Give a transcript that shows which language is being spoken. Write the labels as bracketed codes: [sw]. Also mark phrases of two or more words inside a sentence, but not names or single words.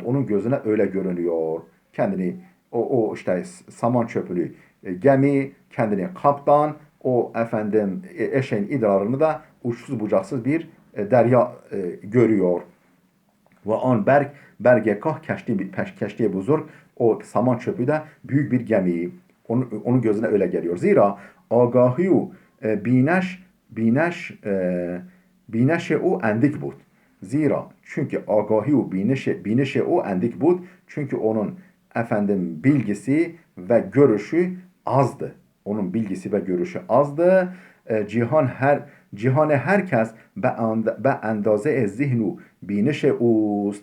[tr] Onun gözüne öyle görünüyor. Kendini o işte saman çöpülü gemi, kendini kaptan, o efendim eşeğin idrarını da uçsuz bucaksız bir derya görüyor. [fa] و آن برگ کاه کشتی بزرگ [tr] o saman çöpü de büyük bir gemi. Onun gözüne öyle geliyor. [fa] زیرا آگاهی و بینش او اندک بود. Zira çünkü آگاهی و بینش او اندک بود. [tr] Çünkü onun efendim bilgisi ve görüşü azdı. Onun bilgisi ve görüşü azdı. [fa] جهان هرکس به اندازه ذهن و بینش اوست.